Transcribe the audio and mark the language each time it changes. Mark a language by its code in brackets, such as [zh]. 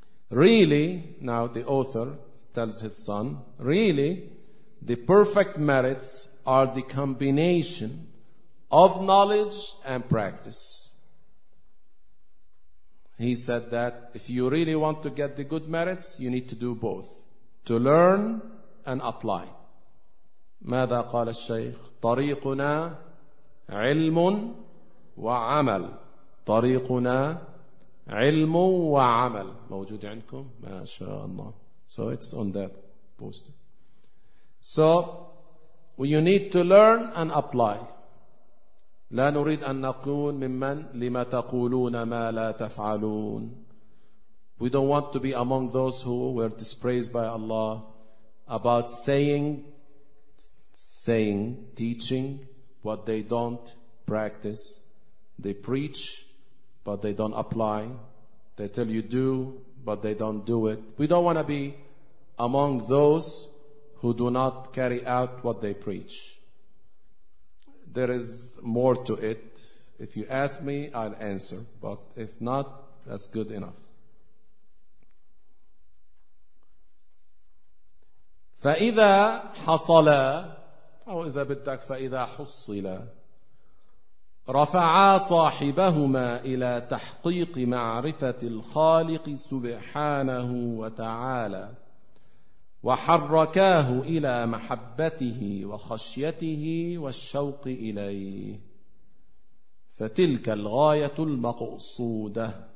[en] Really, now the author tells his son, really, the perfect merits are the combination of knowledge and practice. He said that if you really want to get the good merits, you need to do both, to learn and apply. [ar] ماذا قال الشيخ؟ طريقنا علم وعمل. طريقنا علم وعمل. موجود عندكم؟ ما شاء الله. [en] So it's on that poster. So you need to learn and apply. [ar] لا نريد أن نكون ممن لما تقولون ما لا تفعلون. [en] We don't want to be among those who were dispraised by Allah about saying, teaching what they don't practice. They preach, but they don't apply. They tell you do, but they don't do it. We don't want to be among those who do not carry out what they preach. There is more to it. If you ask me, I'll answer. But if not, that's good enough. [ar] فَإِذَا حَصَلَ أو إِذَا بِدَّكْ فَإِذَا حُصِّلَ رفعا صاحبهما إلى تحقيق معرفة الخالق سبحانه وتعالى وحركاه إلى محبته وخشيته والشوق إليه فتلك الغاية المقصودة.